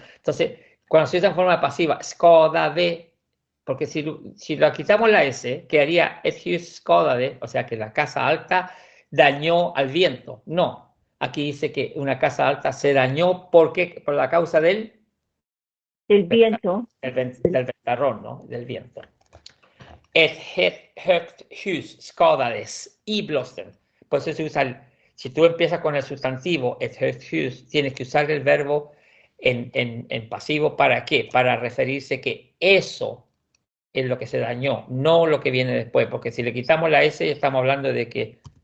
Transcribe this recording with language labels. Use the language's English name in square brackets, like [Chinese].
[Spanish] Entonces, cuando se usa en forma pasiva, skadade, porque si la quitamos la S, quedaría [Swedish] ett hus skadade, [Spanish] o sea, que la casa alta dañó al viento. No, aquí dice que una casa alta se dañó porque por la causa del viento. del ventarrón, ¿no? Del viento. [Swedish] Ett högt hus skadades y blåsten. [Spanish] Por eso se usa si tú empiezas con el sustantivo [Swedish] ett högt hus, [Spanish] tienes que usar el verbo en pasivo. ¿Para qué? Para referirse que eso es lo que se dañó, no lo que viene después. Porque si le quitamos la S, estamos hablando de que